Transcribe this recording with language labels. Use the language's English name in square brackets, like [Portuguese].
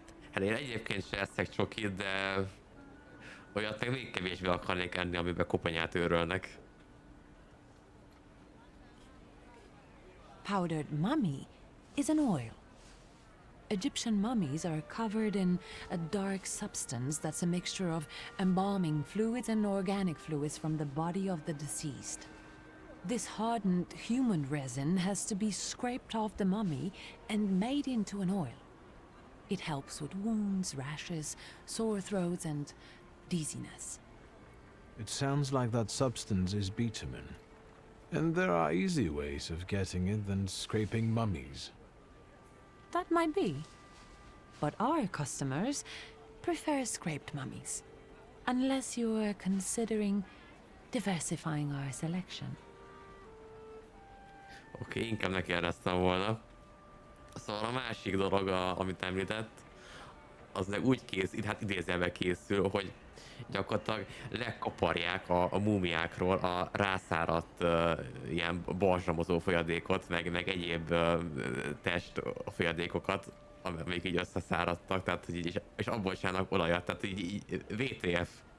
[Hungarian] Hát én egyébként se eszek csokit, de olyat meg még kevésbé akarnék enni, amiben koponyát őrölnek. [English] Powdered mummy is an oil. Egyptian mummies are covered in a dark substance that's a mixture of embalming fluids and organic fluids from the body of the deceased. This hardened human resin has to be scraped off the mummy and made into an oil. It helps with wounds, rashes, sore throats, and dizziness. It sounds like that substance is bitumen. And there are easy ways of getting it than scraping mummies. That might be. But our customers prefer scraped mummies. Unless you're considering diversifying our selection. [Hungarian] Oké, inkább ne kérdeztem volna. Szóval a másik dolog, amit említett, az meg úgy készül, hát idézőjelben készül, hogy gyakorlatilag lekaparják a múmiákról a rászáradt ilyen balzsamozó folyadékot, meg egyéb test folyadékokat, amik így összeszáradtak, tehát hogy így, és abból csinálnak olajat, tehát így WTF.